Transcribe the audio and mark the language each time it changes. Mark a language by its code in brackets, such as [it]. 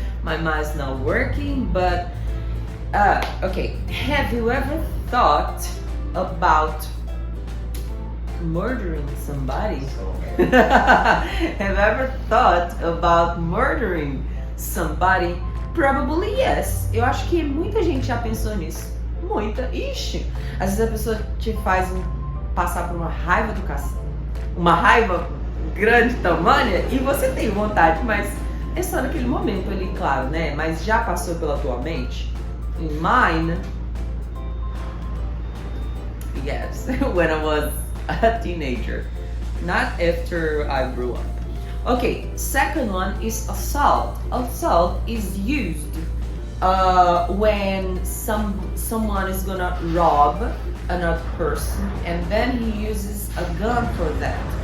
[en] My mind's not working, but okay, have you ever thought about murdering somebody? Have you ever thought about murdering somebody? Probably yes. [pt] Eu acho que muita gente já pensou nisso. Muita. Ixi. Às vezes a pessoa te faz passar por uma raiva do cacete. Uma raiva grande, tamanha, e você tem vontade, mas é só naquele momento ali, claro, né? Mas já passou pela tua mente? [en] In mine, yes, when I was a teenager, not after I grew up. Okay, second one is assault. Assault is used when someone is gonna rob another person and then he uses a gun for that.